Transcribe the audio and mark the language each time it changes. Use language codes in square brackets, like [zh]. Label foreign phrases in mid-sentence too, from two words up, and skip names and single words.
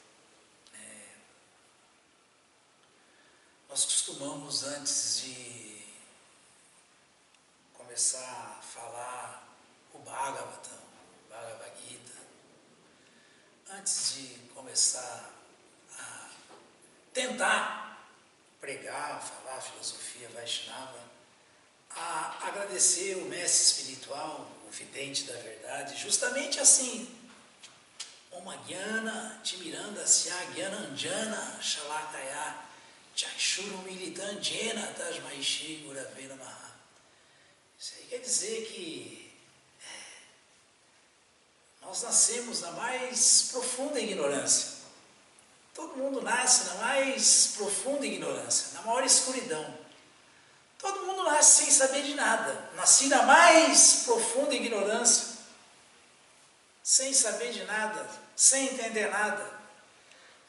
[pt] Nós costumamos, antes de começar a falar o Bhagavatam, Bhagavad Gita, antes de começar a tentar pregar, falar a filosofia Vaishnava, a agradecer o mestre espiritual, o vidente da verdade, justamente assim: [sa] ॐ ज्ञान तिमिरान्धस्य ज्ञानाञ्जन शलाकया चक्षुरु मिलितन् जेन तस्मै श्री गुरवे नमः. [pt] Isso aí quer dizer que nós nascemos na mais profunda ignorância. Todo mundo nasce na mais profunda ignorância, na maior escuridão. Todo mundo nasce sem saber de nada. Nasci na mais profunda ignorância, sem saber de nada, sem entender nada.